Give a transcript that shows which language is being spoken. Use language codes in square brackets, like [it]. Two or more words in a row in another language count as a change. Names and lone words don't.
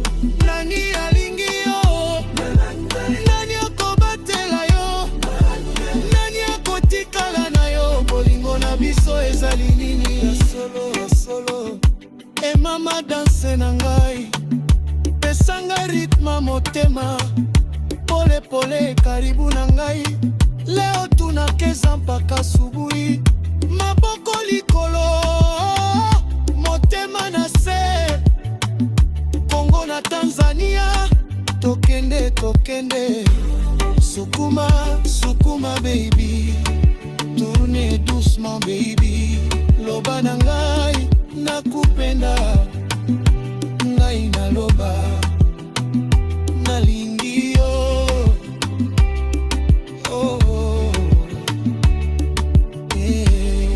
[ln] Nani alingi yo, nani akobatela yo, nani akotikala na yo. Bolingo na biso ezali nini ya solo, ya solo. E mama danse na ngai, pesa ngai ritma motema. [sw] pole pole, karibu [ln] na ngai. [sw] Leo tunakeza mpaka asubuhi, [ln] maboko likolo, motema na se. Kongo na Tanzania, tokende tokende. [sw] Sukuma sukuma baby, [fr] tourne doucement baby. [ln] Loba na ngai nakupenda, ngai na loba nalingi yo. Oh, oh. Eh.